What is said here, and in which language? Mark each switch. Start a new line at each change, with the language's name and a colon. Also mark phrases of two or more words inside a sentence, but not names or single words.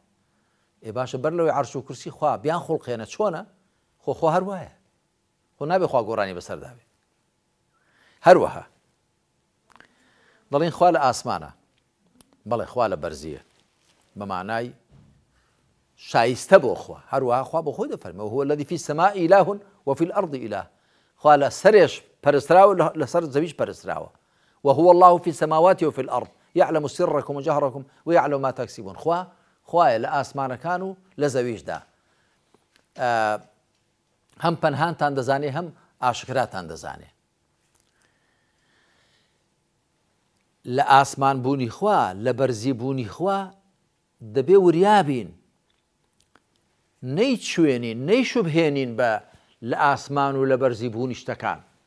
Central Kurdish: باشە بەر لەوەی عەرش و کورسی خوا بیان خوڵقێنە چۆنە؟ خۆ هەر وایە، خۆ نابێ خوا گۆڕانی بەسەرداوێ. هەروەها دەڵێن خوا لە ئاسمانە، بەڵێ خوا لە بەرزیە بە معنای شایستە بۆ خوا. هەروەها خوا بۆ خۆی دەفەرمێ
Arabic: وهو الذي في السماء إله وفي الأرض إله،
Central Kurdish: خوا لە سەرێش پەرستراوە لەسەر زەویش پەرستراوە،
Arabic: وهو الله في السماوات وفي الأرض، يعلم سركم وجهركم ويعلم ما تكسبون.
Central Kurdish: خوایە لە ئاسمانەکان و لە زەویشدا هەم پەنهانتان دەزانێ هەم ئاشکراتان دەزانێ. لە ئاسمان بوونی خوا لە بەرزی بوونی خوا دەبێ وریابین، نەیچوێنین نەیشوبهێنین بە لە ئاسمان و لە بەرزی بوونی شتەکان.